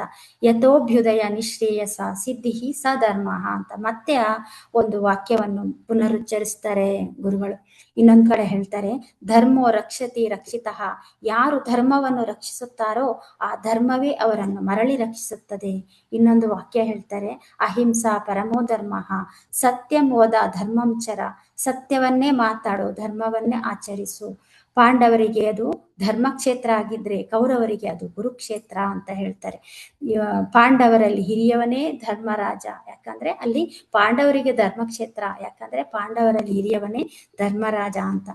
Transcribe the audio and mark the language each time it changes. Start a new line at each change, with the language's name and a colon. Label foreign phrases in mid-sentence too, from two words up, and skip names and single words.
Sanskrit: ಯಥೋಭ್ಯುದಯ ನಿಶ್ರೇಯಸ ಸಿದ್ಧಿ ಸ ಧರ್ಮ
Kannada: ಅಂತ ಮತ್ತೆ ಆ ಒಂದು ವಾಕ್ಯವನ್ನು ಪುನರುಚ್ಚರಿಸ್ತಾರೆ ಗುರುಗಳು. ಇನ್ನೊಂದು ಕಡೆ ಹೇಳ್ತಾರೆ,
Sanskrit: ಧರ್ಮೋ ರಕ್ಷತಿ ರಕ್ಷಿತಃ.
Kannada: ಯಾರು ಧರ್ಮವನ್ನು ರಕ್ಷಿಸುತ್ತಾರೋ ಆ ಧರ್ಮವೇ ಅವರನ್ನು ಮರಳಿ ರಕ್ಷಿಸುತ್ತದೆ. ಇನ್ನೊಂದು ವಾಕ್ಯ ಹೇಳ್ತಾರೆ,
Sanskrit: ಅಹಿಂಸಾ ಪರಮೋ ಧರ್ಮ, ಸತ್ಯಂ ವದ ಧರ್ಮಂ ಚರ.
Kannada: ಸತ್ಯವನ್ನೇ ಮಾತಾಡೋ, ಧರ್ಮವನ್ನೇ ಆಚರಿಸು. ಪಾಂಡವರಿಗೆ ಅದು ಧರ್ಮಕ್ಷೇತ್ರ ಆಗಿದ್ರೆ ಕೌರವರಿಗೆ ಅದು ಕುರುಕ್ಷೇತ್ರ ಅಂತ ಹೇಳ್ತಾರೆ. ಪಾಂಡವರಲ್ಲಿ ಹಿರಿಯವನೇ ಧರ್ಮರಾಜ, ಯಾಕಂದ್ರೆ ಅಲ್ಲಿ ಪಾಂಡವರಿಗೆ ಧರ್ಮಕ್ಷೇತ್ರ, ಯಾಕಂದ್ರೆ ಪಾಂಡವರಲ್ಲಿ ಹಿರಿಯವನೇ ಧರ್ಮರಾಜ ಅಂತ.